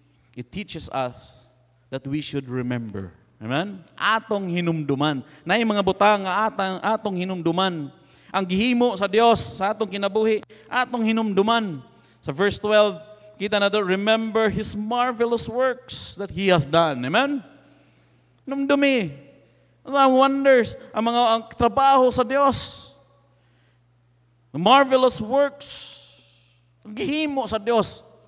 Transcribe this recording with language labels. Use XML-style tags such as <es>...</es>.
<en>It teaches us that we should remember.</en> <ceb>Amen? Atong hinumduman. Na yung mga butang nga atong hinumduman. Ang gihimo sa Dios sa atong kinabuhi, atong hinumduman. Sa verse 12, kita na doon,</ceb> <en>remember His marvelous works that He has done.</en> <ceb>Amen? Hinumdumi. Sa wonders, ang trabaho sa Dios.</ceb> <en>The marvelous works.</en> <ceb>Ang gihimo sa Dios.</ceb>